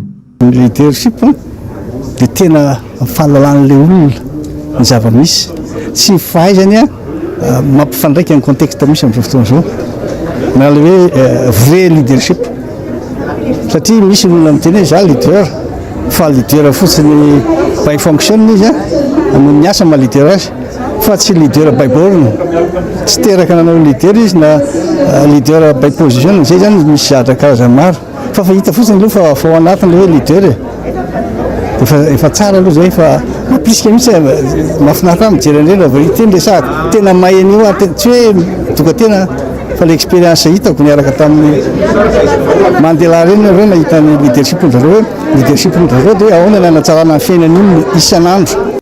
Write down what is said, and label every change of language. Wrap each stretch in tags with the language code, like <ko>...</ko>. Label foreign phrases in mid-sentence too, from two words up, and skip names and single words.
<mg>ny leadership dia tena fahalalan'ilay olona ny zava-misy tsy fahaizany mampifandraika ny contexte misy amin'izao fotoana izao na le hoe vrai leadership satria misy olona miteny hoe za leader fa leader fotsiny by fonction izy no miasa ma leader azy fa tsy leader</mg> <en>by born</en> <mg>tsy teraka nanao leader izy na leader</mg> <en>by position</en> <mg>zay zany misy zatra karazany maro fa hita fotsiny aloha fa ao anatiny le hoe leader efa tsara aloha zay fa mampisika mihitsy mahafinaritra mijery an'ireny raha teny resahaka tena mahay an'io tsy hoe doka tena fa le expérience hitako niaraka tamin'ny Mandela reny reo nahita ny leadership ndrareo hoe leadership ndrareo dia ahoana nanatsarana ny fiainan'olona isan'andro.</mg>